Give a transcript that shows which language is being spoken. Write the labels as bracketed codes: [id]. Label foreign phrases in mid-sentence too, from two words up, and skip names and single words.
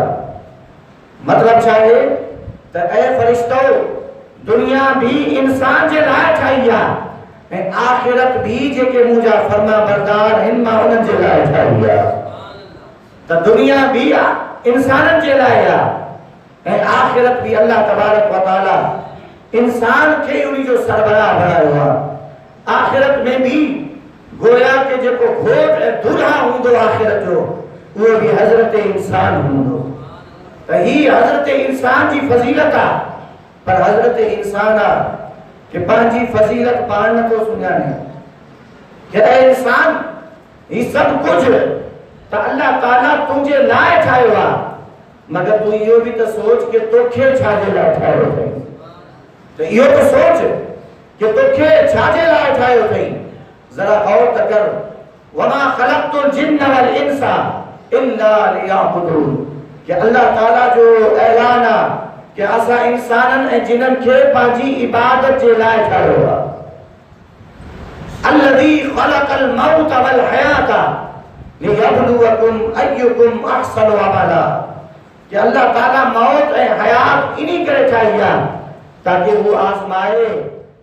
[sd] मतलब छा आहे त ऐ फरिश्तो दुनिया भी इंसान जे लाइ ठाही आहे ऐं आखिरत भी जेके मुंहिंजा फर्मा बरदार आहिनि मां उन्हनि जे लाइ ठाही आहे। त दुनिया भी इंसाननि जे लाइ आहे ऐं आखिरत भी [ar] الله تبارك وتعالى [sd] इंसान के उन्हीं जो सरबराह बनायो आहे। आखिरत में भी गोया के जेको घोट ऐं दुल्हा हूंदो आखिरत जो उहो भी हज़रत इंसान हूंदो। त ही हज़रत इंसान जी फज़ीलत आहे। पर हज़रत इंसान आहे कि पंहिंजी फज़ीलत पाण नथो सुञाणे कि ऐ इंसान ही सब कुछ त अल्लाह ताला तुंहिंजे लाइ ठाहियो आहे, मगर तूं इहो भी त सोच कि तोखे छा जे लाइ ठाहियो अथई। तो इहो तो सोच कि तोखे छाजे लाइ ठाहियो अथई। जरा गौर त कर, [ar] وما خلقت الجن والإنس إلا ليعبدون, [sd] कि अल्लाह ताला जो ऐलान आहे कि असां इंसाननि ऐं जिननि खे पंहिंजी इबादत जे लाइ ठाहियो आहे। [ar] الذي خلق الموت والحياة ليبلوكم أيكم أحسن عملا, [sd] कि अल्लाह ताला मौत ऐं हयात इन्ही करे ठाही आहे ताकि वो आज़माए